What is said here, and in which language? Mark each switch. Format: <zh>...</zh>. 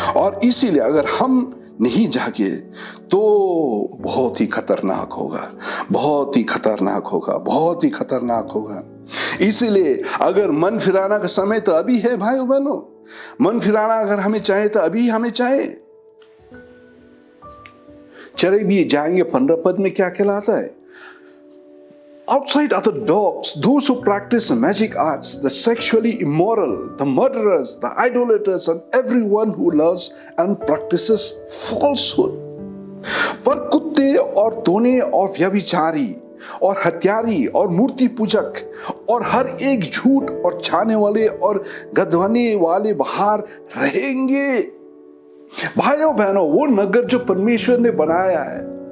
<hi>और इसीलिए अगर हम नहीं जागे तो बहुत ही खतरनाक होगा, बहुत ही खतरनाक होगा, बहुत ही खतरनाक होगा। इसीलिए अगर मन फिराना का समय तो अभी है भाइयों बहनों, मन फिराना अगर हमें चाहे तो अभी हमें चाहे। चले भी जाएंगे 15 पद में क्या कहलाता है?</hi> <en>Outside are the dogs, those who practice magic arts, the sexually immoral, the murderers, the idolaters, and everyone who loves and practices falsehood.</en> <hi>पर कुत्ते और तोने और व्यभिचारी और हत्यारी और मूर्ति पूजक और हर एक झूठ और छाने वाले और गधवाने वाले बाहर रहेंगे। भाइयों बहनों, वो नगर जो परमेश्वर ने बनाया है</hi>